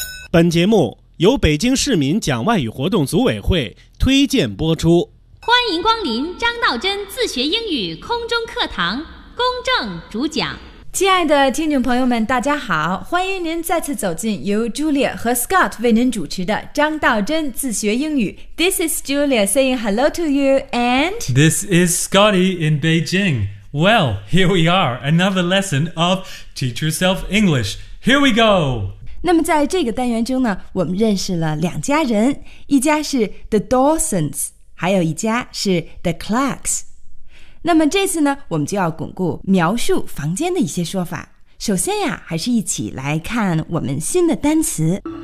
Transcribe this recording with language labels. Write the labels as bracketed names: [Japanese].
[Chinese] 本节目由北京市民讲外语活动组委会推荐播出。欢迎光临张道真自学英语空中课堂，公正主讲。亲爱的听众朋友们，大家好，欢迎您再次走进由 Julia 和 Scott 为您主持的张道真自学英语。 [English] This is Julia saying hello to you and This is Scotty in Beijing. Well, here we are, another lesson of Teach Yourself English. Here we go! [Chinese] 那么在这个单元中呢，我们认识了两家人，一家是 The Dawsons， 还有一家是 The Clarks。那么这次呢，我们就要巩固描述房间的一些说法。首先呀，还是一起来看我们新的单词。